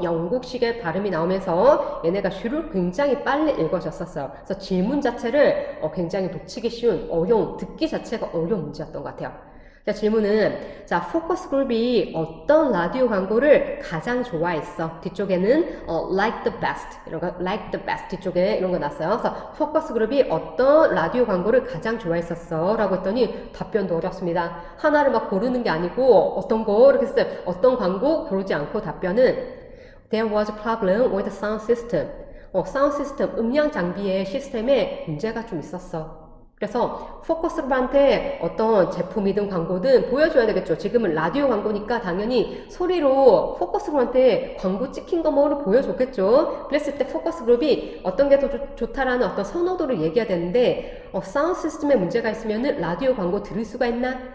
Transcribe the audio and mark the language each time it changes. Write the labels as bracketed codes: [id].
[ko] 영국식의 발음이 나오면서 얘네가 슈를 굉장히 빨리 읽어졌었어요. 그래서 질문 자체를 굉장히 놓치기 쉬운, 어려운, 듣기 자체가 어려운 문제였던 것 같아요. 자, 질문은, 자, 포커스 그룹이 어떤 라디오 광고를 가장 좋아했어? 뒤쪽에는, [en] like the best. [ko] 이런 거, like the best. 뒤쪽에 이런 거 났어요. 그래서, 포커스 그룹이 어떤 라디오 광고를 가장 좋아했었어? 라고 했더니, 답변도 어렵습니다. 하나를 막 고르는 게 아니고, 어떤 거, 이렇게 했어요. 어떤 광고 고르지 않고 답변은, [en] There was a problem with the sound system. [ko] 사운드 시스템, 음량 장비의 시스템에 문제가 좀 있었어. 그래서 포커스그룹한테 어떤 제품이든 광고든 보여줘야 되겠죠. 지금은 라디오 광고니까 당연히 소리로 포커스그룹한테 광고 찍힌 거 뭐를 보여줬겠죠. 그랬을 때 포커스그룹이 어떤 게 더 좋다라는 어떤 선호도를 얘기해야 되는데 사운드 시스템에 문제가 있으면은 라디오 광고 들을 수가 있나?